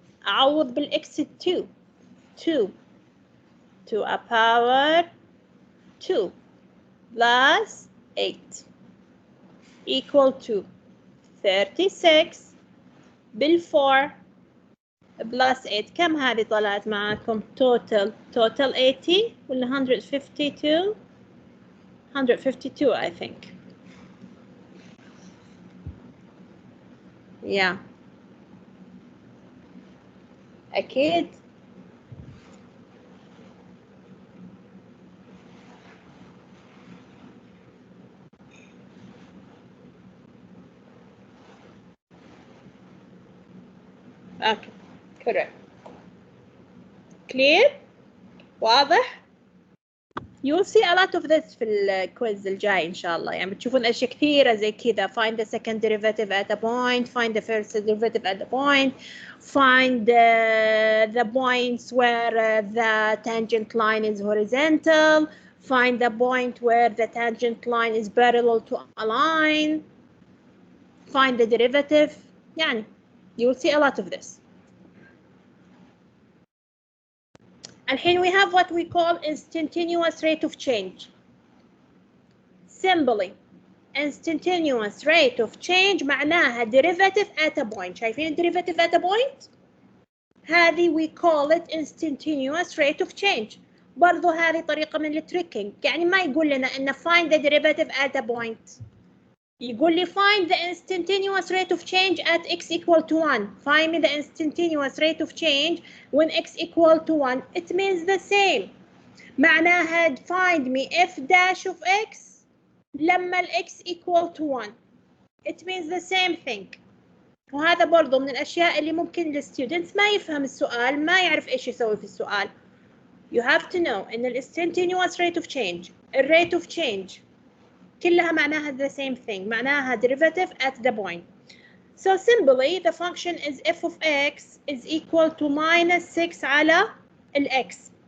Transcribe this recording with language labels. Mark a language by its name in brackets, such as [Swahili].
[Arabic] أعوض بالx [English] 2 to a power 2 plus 8 equal to 36 بال4 plus 8. [Arabic] كم هذه طلعت معاكم total 80 ولا 152 152 [English] I think. Yeah. [Arabic] أكيد. [English] Okay, correct. Clear? [Arabic] واضح؟ [English] You'll see a lot of this [Arabic] في الكويز الجاي إن شاء الله. يعني بتشوفون أشياء كثيرة زي كذا. [English] Find the second derivative at a point. Find the first derivative at a point. Find the points where the tangent line is horizontal. Find the point where the tangent line is parallel to a line. Find the derivative. يعني you'll see a lot of this. [Arabic] الحين [English] we have what we call instantaneous rate of change. Simply, instantaneous rate of change معناها derivative at a point. [Arabic] شايفين [English] derivative at a point؟ هذه we call it instantaneous rate of change. [Arabic] برضو هذه طريقة من التريكينج. يعني ما يقول لنا إن [English] find the derivative at a point. [Arabic] يقول لي [English] find the instantaneous rate of change at x equal to 1. Find me the instantaneous rate of change when x equal to 1. It means the same. معناها find me f dash of x لما x equal to 1. It means the same thing. [Arabic] وهذا برضو من الأشياء اللي ممكن الستودنتس ما يفهم السؤال ما يعرف إيش يسوي في السؤال. [English] You have to know إن instantaneous rate of change rate of change كلها معناها the same thing. [Arabic] معناها [English] derivative at the point. So simply the function is f of x is equal to minus 6 على x.